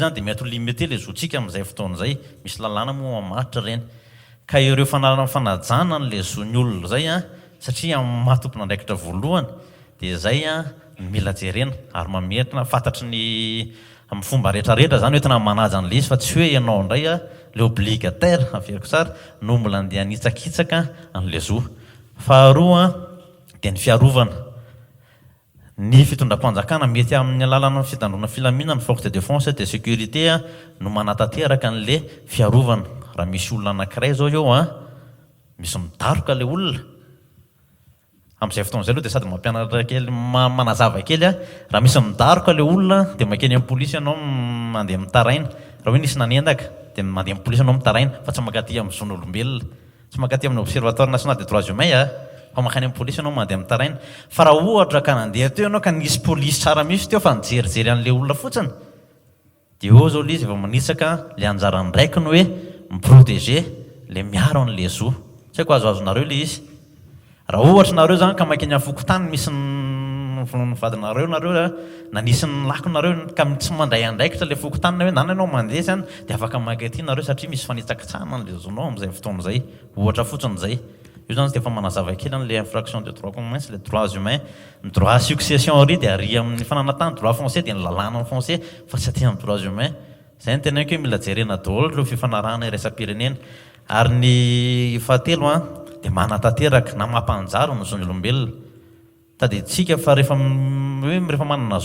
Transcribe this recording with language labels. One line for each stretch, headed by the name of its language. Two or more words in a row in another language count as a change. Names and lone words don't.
Malagasy: zany dia mety ho limité le zontsika amin'izay fotoan'izay misy lalàna moa mamaritra reny ka ireo fanajana n'le zon'ny olona zay a satria amin'ny mahatompona andraikitra voalohany dia zay a mila jerena ary mamerina fantatry ny amin'ny fomba rehetrarehetra zany hoe tena manaja n'le izy fa tsy hoe ianao indray a le obligataire averiko tsara no mbola andeha nitsakitsaka an'le zo faharoa dia ny fiarovana ny fitondram-panjakana mety amin'ny alalana fitandrona filamina ny
French: force de défense de sécurité
Malagasy: a no manatanteraka an'le fiarovana raha misy olona anankiray zao eo a misy midaroka le olona amin'izay fotoan'izay aloha dia sady mampianatra kely manazava kely a raha misy midaroka le olona dia makeny amin'ny polisy ianao mandeha mitaraina raha hoe nisy nanendaka dia mandeha amin'ny polisy ianao mitaraina fa tsy mankaty amin'ny zon'olombelona tsy mankaty amin'ny
French: observatoire national des droits humains
Malagasy: a fa makany amin'ny polisy ianao mandeha mitaraina fa raha ohatra ka nandeha teo ianao ka nisy polisy tsara misy teo fa nijerijery an'le olona fotsiny dia eo zao le izy efa manitsaka le anjarany raikiny hoe miprotéger le miaro an'le zo tsy haiko azoazonareo le izy raha ohatra nareo zany ka makeny afokotany misy nyvadinareo nareo na nisy ny lakonareo ka tsy mandray andraikitra le fokotanina hoe nana ianao mandeha zany dia afaka mankaty nareo satria misy fanitsakitsahana an'le zonao amin'izay fotoan'izay ohatra fotsiny izay io zany dia efa manazava kely an'le
French: infraction de droit commun
Malagasy: sy le
French: droits humains
Malagasy: ny
French: droit succession
Malagasy: ry dia ary amin'ny fananatany
French: droit foncier
Malagasy: dia ny lalàna ny foncier fa tsy aty amin'ny
French: droits humains
Malagasy: zay ny tena hoe mila jerena daholo reo fifanarahana iresa-pirenena ary ny fahatelo a dia manatanteraka na mampanjaro ny zon'ny olombelona tady tsika fa rehefa manana